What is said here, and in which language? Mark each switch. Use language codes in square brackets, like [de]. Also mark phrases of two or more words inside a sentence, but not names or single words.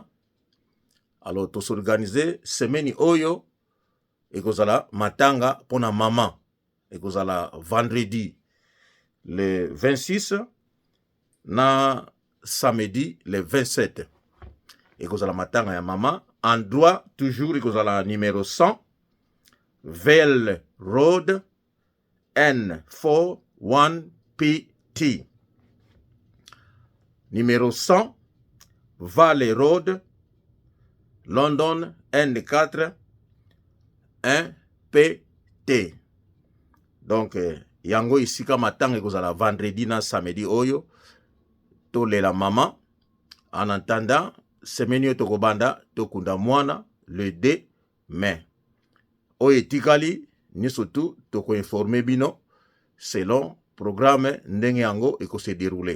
[ln] Alors tosorganize semaine oyo ekozala matanga pona mama ekozala [fr] vendredi le [ln] 26 na samedi le 27 ekozala matanga ya mama. [fr] Endroit toujours ekozala numéro 100 Vel Road N4 1 PT. Numéro 100 Valley Road London N4 1 PT. [ln] Donc yango isika matanga ekozala vendredi na samedi oyo tolela mama. [fr] En attendant semaine [ln] yo tokobanda tokunda mwana [fr] le 2 mai. [ln] Oyo etikali ni surtout toko informer bino [fr] selon programme [ln] ndenge yango ekose dérouler.